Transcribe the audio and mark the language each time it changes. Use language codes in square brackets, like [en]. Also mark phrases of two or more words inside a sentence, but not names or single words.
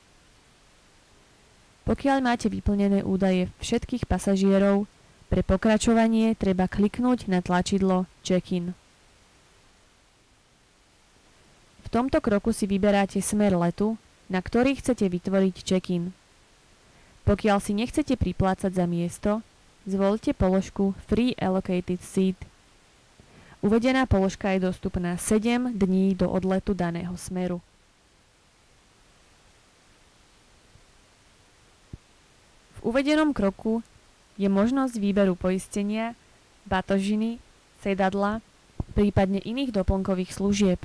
[sk] Pokiaľ máte vyplnené údaje všetkých pasažierov, pre pokračovanie treba kliknúť na tlačidlo Check-in. V tomto kroku si vyberáte smer letu, na ktorý chcete vytvoriť check-in. Pokiaľ si nechcete priplácať za miesto, zvoľte položku [en] Free Allocated Seat. [sk] Uvedená položka je dostupná 7 dní do odletu daného smeru. V uvedenom kroku je možnosť výberu poistenia, batožiny, sedadla, prípadne iných doplnkových služieb.